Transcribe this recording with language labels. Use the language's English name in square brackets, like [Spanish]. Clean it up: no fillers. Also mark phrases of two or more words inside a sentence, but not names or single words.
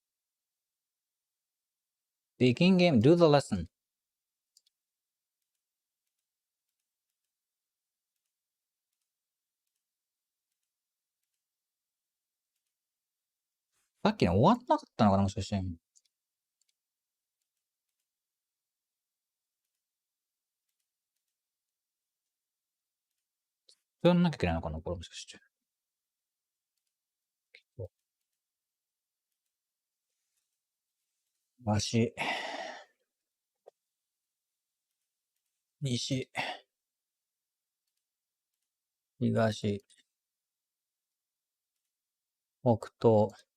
[English] Begin game, do the lesson. [Japanese] さっきの終わってなかったのかな、もしかして。やんなきゃいけないのかな、これもしかして。東、西、東、北東、